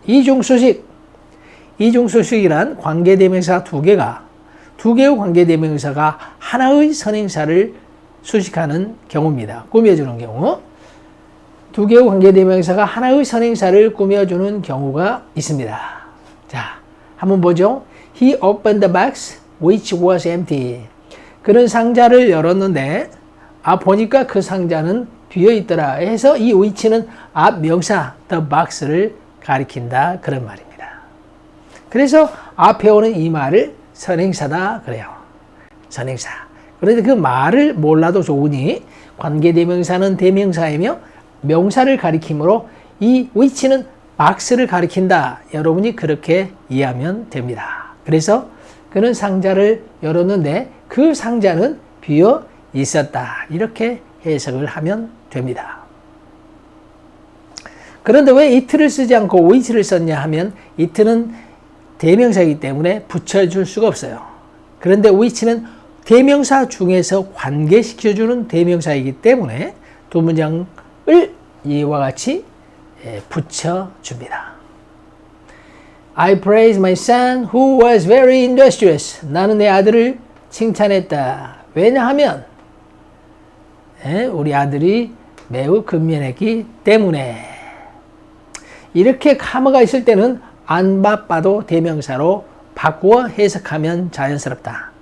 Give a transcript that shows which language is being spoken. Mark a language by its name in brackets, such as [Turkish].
[Korean] 이중수식이란 관계대명사 두 개의 관계대명사가 하나의 선행사를 수식하는 경우입니다. 꾸며주는 경우. 두 개의 관계대명사가 하나의 선행사를 꾸며주는 경우가 있습니다. 자, 한번 보죠. [English] He opened the box which was empty. [Korean] 그는 상자를 열었는데 보니까 그 상자는 비어있더라 해서 이 which는 앞 명사 the box를 가리킨다 그런 말입니다. 그래서 앞에 오는 이 말을 선행사다 그래요. 선행사. 그런데 그 말을 몰라도 좋으니 관계대명사는 대명사이며 명사를 가리키므로 이 which는 박스를 가리킨다. 여러분이 그렇게 이해하면 됩니다. 그래서 그는 상자를 열었는데 그 상자는 비어 있었다. 이렇게 해석을 하면 됩니다. 그런데 왜 it를 쓰지 않고 which를 썼냐 하면 it는 대명사이기 때문에 붙여줄 수가 없어요. 그런데 which는 대명사 중에서 관계시켜주는 대명사이기 때문에 두 문장을 이와 같이 붙여줍니다. [English] I praise my son who was very industrious. [Korean] 나는 내 아들을 칭찬했다. 왜냐하면 우리 아들이 매우 근면했기 때문에. 이렇게 카머가 있을 때는 안 바빠도 대명사로 바꾸어 해석하면 자연스럽다.